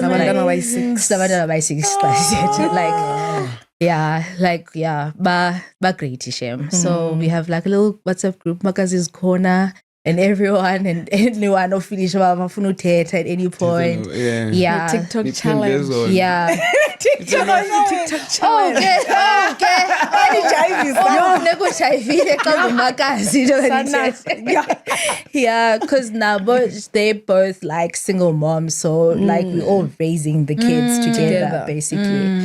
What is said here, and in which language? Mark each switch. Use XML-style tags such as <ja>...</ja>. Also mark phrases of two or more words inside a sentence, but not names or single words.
<xh>Nabantwana bayi-6.</xh> <en>Ba great shame. So we have like a little WhatsApp group, Makazi's Corner, and everyone and anyone who finish</en> <xh>bafuna uthetha</xh> <en>at any point. Yeah. TikTok challenge. Yeah. TikTok challenge. Okay. Yeah, because now they're both like single moms, so like we're all raising the kids together basically.</en>